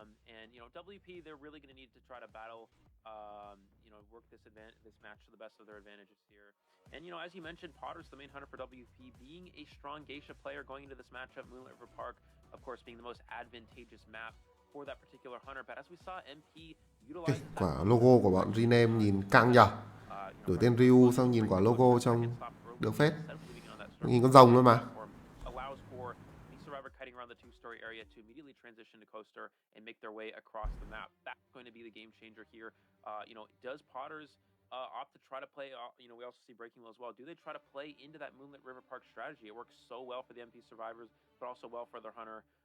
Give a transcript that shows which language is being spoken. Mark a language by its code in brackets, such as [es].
[en] And WP, they're really going to need to try to battle. Work this match to the best of their advantages here. And as you mentioned, Potter's the main hunter for WP, being a strong Geisha player going into this matchup. Moonlit River Park, of course, being the most advantageous map for that particular hunter. But as we saw, MP utilize [vi] quả logo của bọn Rename nhìn căng nhở. Đổi tên Ryu xong nhìn quả logo trông được phết. Nhìn con rồng luôn mà. [en] Allows for the survivor kiting around the two-story area to immediately transition to coaster and make their way across the map. That's going to be the game changer here. Does Potters opt to try to play? We also see Breaking Wheel as well. Do they try to play into that Moonlit River Park strategy? It works so well for the MP survivors, but also well for their hunter.